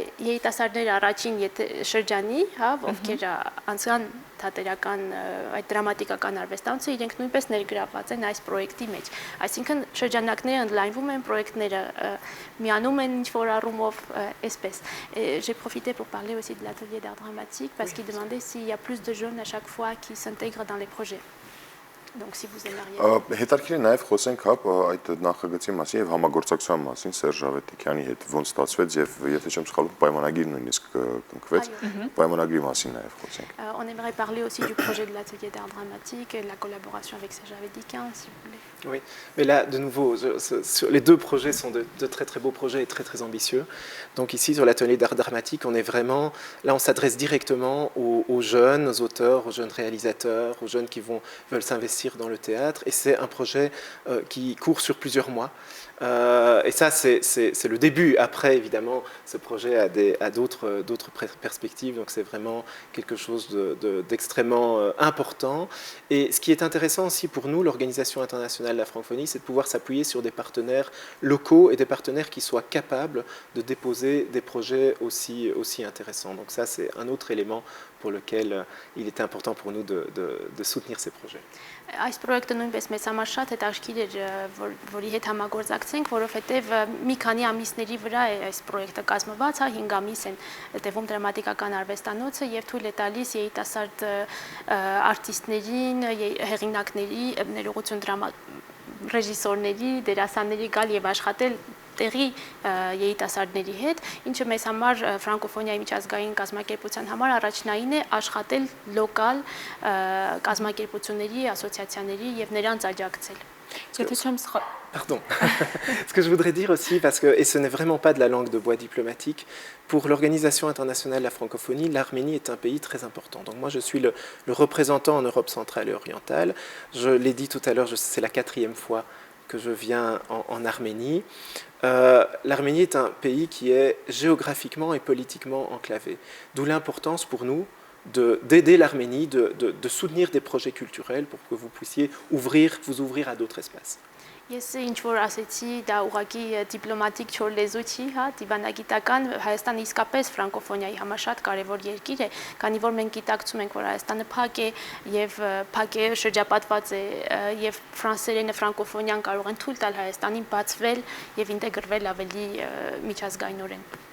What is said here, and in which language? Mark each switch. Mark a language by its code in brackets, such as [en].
[hy] երիտասարդներ առաջին շրջանի, ովքեր անցան թատերական այդ դրամատիկական արվեստանոցը, իրենք նույնպես ներգրավված են այս պրոյեկտի մեջ։ Այսինքն շրջանակները ընդլայնվում են, պրոյեկտները միանում են ինչ-որ առումով, այսպես։ [fr] J'ai profité pour parler aussi de l'atelier d'art dramatique parce qu'il demandait s'il y a plus de jeunes à chaque fois qui s'intègrent dans les projets. Donc si vous aimeriez. [hy] Հետարքիրի նաև խոսենք այդ նախագծի մասին եւ համագործակցության մասին Սերժ Ավետիքյանի հետ ոնց ստացվեց եւ եթե չեմ սխալվում պայմանագիր նույնիսկ կնքվեց պայմանագրի մասին նաև խոսենք։ [fr] On aimerait parler aussi du projet de l'atelier d'art dramatique et de la collaboration avec Serge Avedikian si vous voulez. Oui, mais là de nouveau les deux projets sont de très très beaux projets et très très ambitieux. Donc ici sur l'atelier d'art dramatique, on est vraiment là on s'adresse directement aux jeunes auteurs, aux jeunes réalisateurs, aux jeunes qui veulent s'investir dans le théâtre et c'est un projet qui court sur plusieurs mois et ça c'est le début. Après évidemment ce projet a d'autres perspectives, donc c'est vraiment quelque chose d'extrêmement important et ce qui est intéressant aussi pour nous, l'Organisation internationale de la francophonie, c'est de pouvoir s'appuyer sur des partenaires locaux et des partenaires qui soient capables de déposer des projets aussi intéressants. Donc ça c'est un autre élément pour lequel il était important pour nous de soutenir ces projets. [hy] Այս պրոյեկտը նույնպես մեծ համար շատ հետաքրքիր էր, որի հետ համագործակցենք, որովհետև մի քանի ամիսների վրա է այս պրոյեկտը կազմված, 5 ամիս են տևում դրամատիկական արվեստանոցը եւ թույլ է տալիս երիտասարդ արտիստներին, հեղինակների, ներողություն ռեժիսորների, դերասանների գալ եւ աշխատել տեղի երիտասարդների հետ, ինչը մեզ համար ֆրանկոֆոնիայի միջազգային կազմակերպության համար առաջնային է աշխատել լոկալ կազմակերպությունների, ասոցիացիաների եւ նրանց աջակցել։ [fr] Pardon. Ce que je voudrais dire aussi, et ce n'est vraiment pas de la langue de bois diplomatique, pour l'Organisation internationale de la francophonie, l'Arménie est un pays très important. Donc moi je suis le représentant en Europe centrale et orientale. Je l'ai dit tout à l'heure, c'est la 4e fois que je viens en Arménie. L'Arménie est un pays qui est géographiquement et politiquement enclavé. D'où l'importance pour nous d'aider l'Arménie, de soutenir des projets culturels pour que vous puissiez vous ouvrir à d'autres espaces. [hy] Ես ինչ որ ասեցի, դա ուղղակի դիպլոմատիկ չոր լեզու չի, դիվանագիտական Հայաստանը իսկապես ֆրանկոֆոնիայի համար շատ կարևոր երկիր է, քանի որ մենք գիտակցում ենք, որ Հայաստանը փակ է եւ փակ է շրջապատված է եւ ֆրանսերենը ֆրանկոֆոնիան կարող են թույլ տալ Հայաստանին բացվել եւ ինտեգրվել ավելի միջազգայինորեն։